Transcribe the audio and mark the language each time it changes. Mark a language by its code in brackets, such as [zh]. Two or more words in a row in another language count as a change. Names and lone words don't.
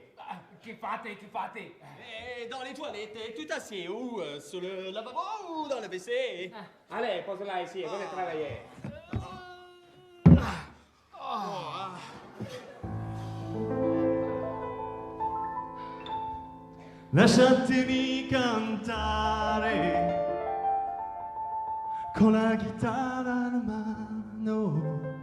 [it] Che fate? [fr] Dans les toilettes, tu t'assieds où? Sur le lavabo ou dans le WC? Allez, pose-la ici, venez travailler. [it] Lasciatemi cantare con la chitarra in mano.